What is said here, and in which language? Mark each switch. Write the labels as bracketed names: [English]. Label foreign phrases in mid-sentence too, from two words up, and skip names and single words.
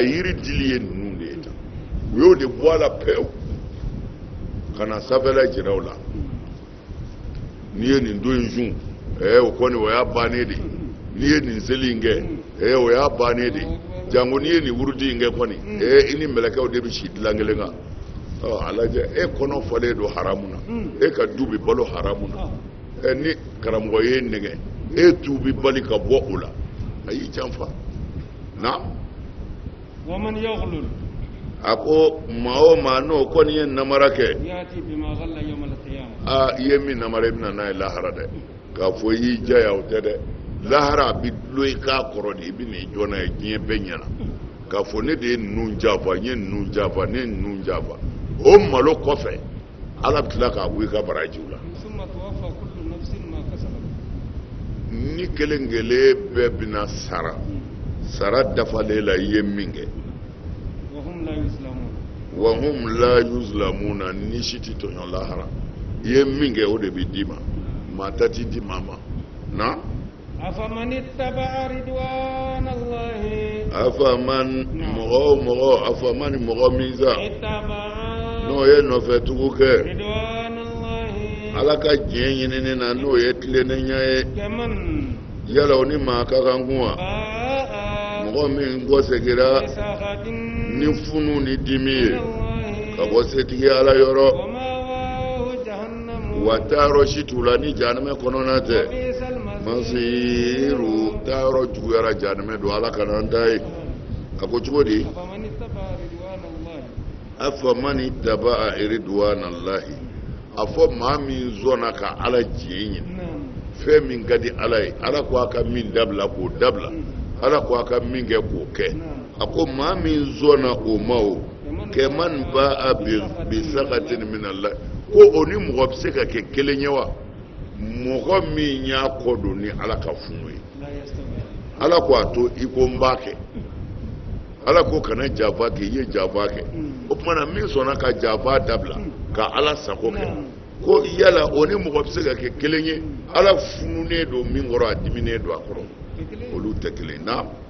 [Bambara] yiri dili ye ninnu de ye tan u y'o de bɔ a la pewu ka na sanfɛla jira o la n'i ye nin don in sun o kɔni o y'a bannen de n'i ye nin seli in kɛ o y'a bannen de jango n'i ye nin wurudi in kɛ kɔni i ni mɛlɛkɛw de bɛ si dilan kelen kan a lajɛ e kɔnɔ falen don haramu na e ka du bɛ balo haramu na ni karamɔgɔ ye nɛgɛ e tu bɛ bali ka bɔ o la a y'i janfa na [Arabic] ومن يغلل [Bambara] a ko maa o maa n'o kɔni ye namara kɛ [Arabic] يأتي بما غل يوم القيامة [Bambara] i ye min namara i bɛna n'a ye lahara dɛ k'a fɔ i y'i jaya o tɛ dɛ lahara a bɛ dulon i k'a kɔrɔ de i bɛ n'i jɔ n'a ye diɲɛ bɛɛ ɲɛna k'a fɔ ne de ye ninnu janfa n ye ninnu janfa ne ye ninnu janfa o malo kɔfɛ ala bɛ tila k'a bɔ i ka barajiw la [Arabic] ثم توفى كل نفس ما كسبت [Bambara] ni kelen kelen bɛɛ bɛna sara dafalen la i ye min kɛ [Arabic] وهم لا يظلمون وهم لا يظلمون [Bambara] ni si tɛ tɔɲɔ lahara i ye min kɛ o de bɛ d'i ma maa ta t'i di maa ma na [Arabic] أفمن اتبع رضوان الله [Bambara] afaman mɔgɔ min sa [Arabic] اتبع [Bambara] n'o ye nɔfɛtugu kɛ [Arabic] رضوان الله [Bambara] ala ka diɲɛ ɲinini na n'o ye tilennenya ye [Arabic] كمن [Bambara] yala o ni maa ka kan kun wa [Arabic] باء [Bambara] mɔgɔ min kɔsegira [Arabic] بسخط [Bambara] ni funu ni dimi ye [Arabic] من الله [Bambara] ka bɔ setigi ala yɔrɔ [Arabic] ومأواه جهنم [Bambara] wa taayɔrɔ si t'u la ni jahanɛmɛ kɔnɔna tɛ [Arabic] وبئس المصير [Bambara] masiru taayɔrɔ juguyara jahanɛmɛ don ala kana an ta ye a ko cogo di [Arabic] أفمن اتبع رضوان الله أفمن اتبع رضوان الله [Bambara] a fɔ maa min zɔnna ka ala diɲɛ ɲini [Arabic] نعم [Bambara] fɛn min ka di ala ye ala ko a ka min dabila k'o dabila ala ko a ka min kɛ k'o kɛ [Arabic] نعم [Bambara] a ko maa min zɔnna o ma o [Arabic] كمن كمن باء بسخط من الله [Bambara] ko oni mɔgɔ bɛ se ka kɛ kelen ye wa mɔgɔ min y'a kɔ don ni Ala ka funu ye Ala ko a to i ko n b'a kɛ Ala ko kana jafa kɛ i ye jafa kɛ o tuma na min sɔnna ka jafa dabila ka Ala sago kɛ ko yala o ni mɔgɔ bɛ se ka kɛ kelen ye Ala fununen don min kɔrɔ a diminen don a kɔrɔ olu tɛ kelen na